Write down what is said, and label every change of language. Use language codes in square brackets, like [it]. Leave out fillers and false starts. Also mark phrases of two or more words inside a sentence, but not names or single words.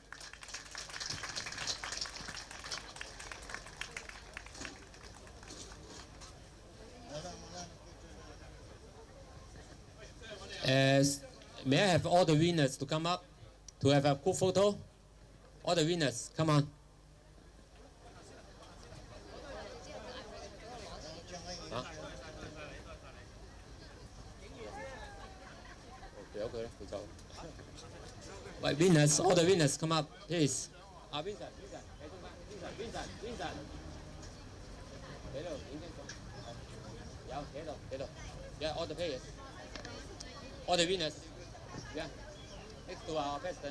[en] May I have all the winners to come up to have a group photo? All the winners, come on. Hả? [yue] 俾咗佢啦，佢走。 [en] Right, winners, all the winners, come up, please. Vincent, Vincent. Yeah, all the players. All the winners. Yeah. Next to our president.